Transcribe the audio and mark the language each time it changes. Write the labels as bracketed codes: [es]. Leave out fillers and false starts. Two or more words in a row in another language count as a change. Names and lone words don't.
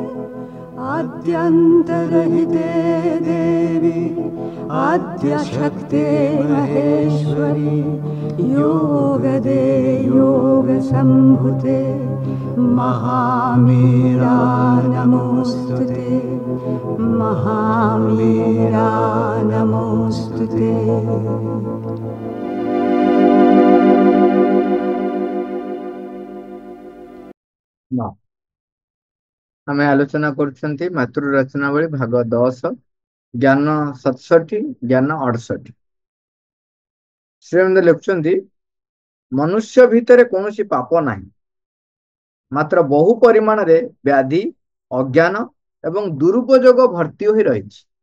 [sa] आद्यन्तरहिते देवी आद्यशक्ते महेश्वरी योगदे योगसम्भुते महामीरा नमोऽस्तुते महामीरा नमोऽस्तुते। [or] ଆମେ ଆଲୋଚନା କରୁଛନ୍ତି ମାତୃ ରଚନାବଳୀ ଭାଗ 10 ଜ୍ଞାନ 67 ଜ୍ଞାନ 68। ଶ୍ରୀମା ଲେଖୁଛନ୍ତି ମନୁଷ୍ୟ ଭିତରେ କୌଣସି ପାପ ନାହିଁ ମାତ୍ର ବହୁ ପରିମାଣ ରେ ବ୍ୟାଧି ଅଜ୍ଞାନ ଏବଂ ଦୁରୁପଯୋଗ ଭର୍ତ୍ତି ହୋଇ ରହିଛି।